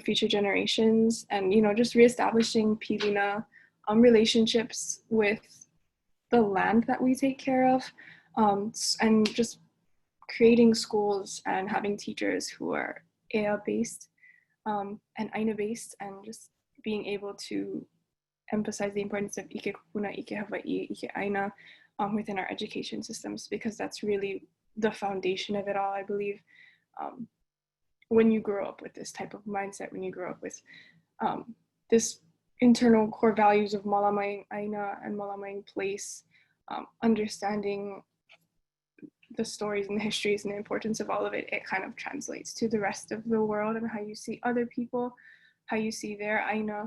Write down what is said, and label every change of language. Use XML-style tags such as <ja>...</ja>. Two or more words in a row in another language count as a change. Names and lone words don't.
<en>future generations, and, you know, just reestablishing pilina relationships with the land that we take care of, and just creating schools and having teachers who are ea based and aina based, and just being able to emphasize the importance of</en> <haw>ʻike kupuna, ʻike Hawaiʻi, ʻike aina</haw> <en>within our education systems, because that's really the foundation of it all, I believe. When you grow up with this type of mindset, when you grow up with this internal core values of malamaing aina and malamaing place, understanding the stories and the histories and the importance of all of it, it kind of translates to the rest of the world and how you see other people, how you see their aina.</en>